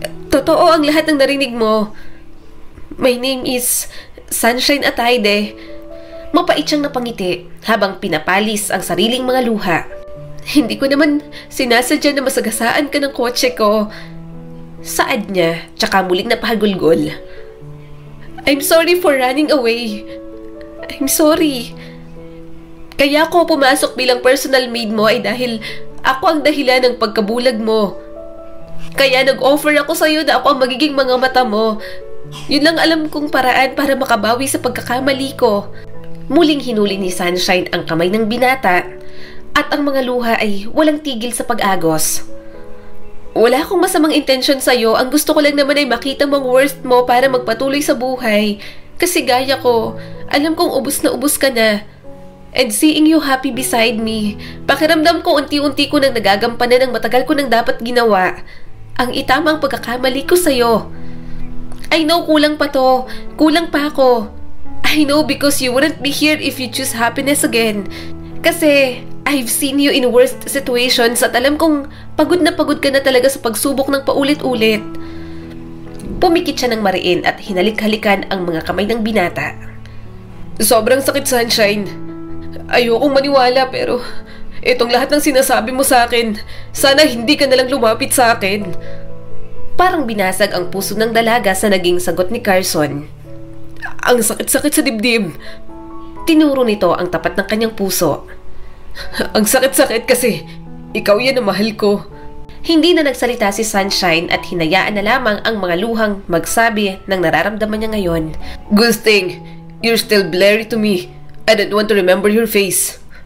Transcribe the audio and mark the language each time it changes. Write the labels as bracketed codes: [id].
[tl] Totoo ang lahat ng narinig mo. [en] My name is [tl] Sunshine Atayde. Mapait siyang napangiti habang pinapalis ang sariling mga luha. Hindi ko naman sinasadya na masagasaan ka ng kotse ko. Saad niya, tsaka muling napahagulgol. [en] I'm sorry for running away. I'm sorry. [tl] Kaya ako pumasok bilang personal maid mo ay dahil ako ang dahilan ng pagkabulag mo. Kaya nag-offer ako sa'yo na ako ang magiging mga mata mo. Yun lang alam kong paraan para makabawi sa pagkakamali ko. Muling hinuli ni Sunshine ang kamay ng binata at ang mga luha ay walang tigil sa pag-agos. Wala akong masamang intensyon sa'yo. Ang gusto ko lang naman ay makita mong worst mo para magpatuloy sa buhay. Kasi gaya ko, alam kong ubus na ubus ka na. [en] And seeing you happy beside me, [tl] pakiramdam ko unti-unti ko nang nagagampanan ng matagal ko nang dapat ginawa. Ang itamang pagkakamali ko sa'yo. [en] I know [tl] kulang pa to. Kulang pa ako. [en] I know because you wouldn't be here if you choose happiness again. [tl] Kasi [en] I've seen you in worst situations [tl] at alam kong pagod ka na talaga sa pagsubok ng paulit-ulit. Pumikit siya ng mariin at hinalik-halikan ang mga kamay ng binata. Sobrang sakit, Sunshine. Ayokong maniwala pero itong lahat ng sinasabi mo sa akin, sana hindi ka nalang lumapit sa akin. Parang binasag ang puso ng dalaga sa naging sagot ni Carson. Ang sakit-sakit sa dibdib. Tinuro nito ang tapat ng kanyang puso. Ang sakit-sakit kasi ikaw yan ang mahal ko. Hindi na nagsalita si Sunshine at hinayaan na lamang ang mga luhang magsabi ng nararamdaman niya ngayon. [en] Good thing, you're still blurry to me. I don't want to remember your face.